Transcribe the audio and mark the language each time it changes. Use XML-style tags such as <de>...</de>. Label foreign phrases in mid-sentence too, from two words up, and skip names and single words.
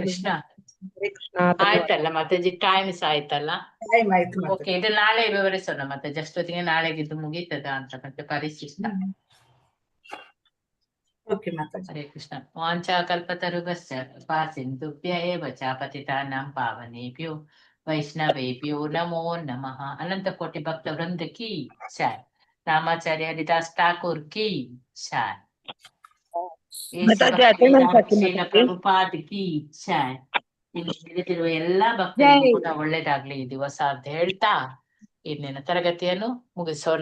<kn>ಕೃಷ್ಣ. ಹರೇ ಕೃಷ್ಣ. ಆಯ್ತಲ್ಲ ಮಾತಾಜಿ, ಟೈಮ್ಸ್ ಆಯ್ತಲ್ಲ. ಟೈಮ್ ಆಯ್ತು ಓಕೆ, ಮಾತಾಜಿ. ಇದು ನಾಳೆ ವಿವರಿಸೋಣ ಮತ್ತೆ ಜಷ್ಟೊತ್ತಿಗೆ ನಾಳೆಗೆ ಇದು ಮುಗೀತದ ಅಂತ ಮತ್ತೆ ಪರಿಶಿಷ್ಟ. ಓಕೆ ಮಾತಾಜಿ.</kn> <sa>ಹರೇ ಕೃಷ್ಣ. ವಾಂಚಾ ಕಲ್ಪತರುಭ್ಯಶ್ಚ ಕೃಪಾ ಸಿಂಧುಭ್ಯ ಏವ ಚ ಪತಿತಾನಾಂ ಪಾವನೇಭ್ಯೋ ವೈಷ್ಣವೇಭ್ಯೋ ನಮೋ ನಮಃ.</sa> <hi>अनंत कोटि भक्त वृंद की जय। रामाचार्य हरिदास ठाकुर की जय. श्रील प्रभुपाद की जय.</hi> <kn>ಇಲ್ಲಿ ತಿಳಿದಿರುವ ಎಲ್ಲಾ ಭಕ್ತರಿಗೂ ಕೂಡ ಒಳ್ಳೇದಾಗ್ಲಿ ಈ ದಿವಸ ಅಂತ ಹೇಳ್ತಾ ಇನ್ನೇನು ತರಗತಿಯನ್ನು ಮುಗಿಸೋಣ.</kn>